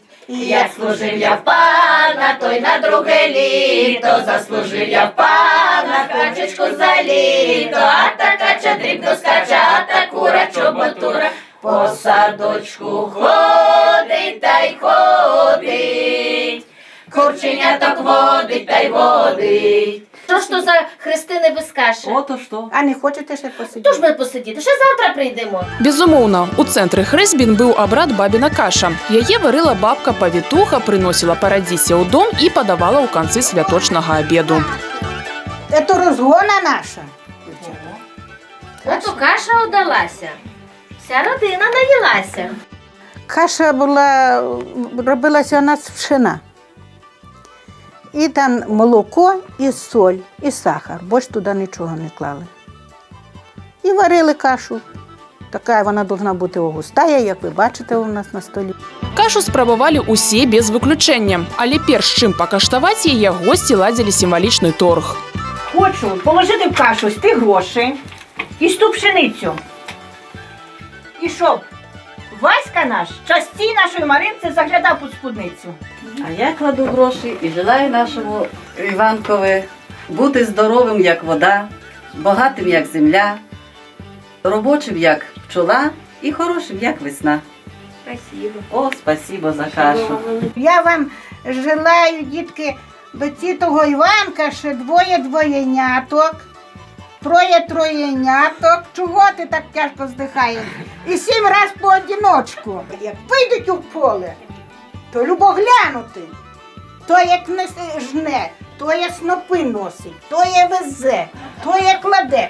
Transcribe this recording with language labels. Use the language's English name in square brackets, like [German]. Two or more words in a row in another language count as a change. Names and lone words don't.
[Ukrainian] Як служив я в пана, той на друге літо, заслужив я в пана, качечку за літо, а та кача дрібно скаче, а та кура чоботура по садочку ходить та й ходить, курченяток водить та й водить. Що ж то за хрестини без каші? Ото що. А не хочете ще посидіти? Тож ми посидіти, ще завтра прийдемо. [Belarusian] Безумоўна, у цэнтры хрэсьбін быў абрад бабіна каша. Яе варыла бабка-павітуха, прыносіла парадзісе ў дом і падавала ў канцы святочнага абеду. [Ukrainian] Це розгона наша. Ото каша удалася. Вся родина наїлася. Каша робилася у нас з пшена. І там молоко, і соль, і сахар. Більш туди нічого не клали. І варили кашу. Така вона повинна бути густая, як ви бачите у нас на столі. [Belarusian] Кашу спрабавалі ўсе без выключэння. Але перш чым пакаштаваць яе, госці ладзілі сімвалічны торг. [Ukrainian] Хочу положити в кашу з тих грошей і з ту пшеницю. І щоб Васька наш частій нашої Маринці заглядав під спідницю. А я кладу гроші і желаю нашому Іванкові бути здоровим, як вода, багатим, як земля, робочим, як пчола і хорошим, як весна. Спасибо. О, спасибо за кашу. Я вам желаю, дітки, до цього Іванка ще двоє двоєняток, троє троєняток. Чого ти так тяжко здихаєш? І 7 раз по одиночку. Як вийдуть у поле, то любо глянути. То як не жне, то є снопи носить, то є везе, то є кладе.